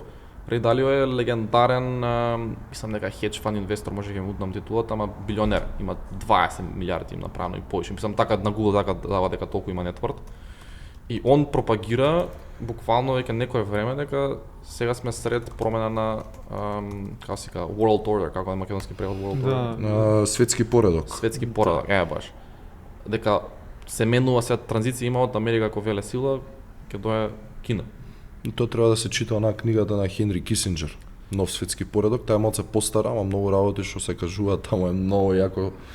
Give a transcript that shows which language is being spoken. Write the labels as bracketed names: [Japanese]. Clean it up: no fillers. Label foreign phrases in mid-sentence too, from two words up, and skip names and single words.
[Macedonian] Рей Далио е легендарен, мислам дека [English] hedge fund [Macedonian] инвестор, може ќе му удам титулата, ама билионер, има 20 милиарди им направено и повеќе. Мислам така на Google така дава дека толку има нетворт. И он пропагира буквално веќе некое време дека сега сме сред промена на како се кажа [English] world order, [Macedonian] како е македонски превод [English] world order. [Macedonian] Светски поредок. Светски поредок, баш. Дека се менува сега транзиција има од Америка како велесила, ќе дое Кина. И тоа треба да се чита онаа книгата на Хенри Кисинџер, Нов светски поредок, таа е малку постара, ама многу работи што се кажуваат таму е многу јако.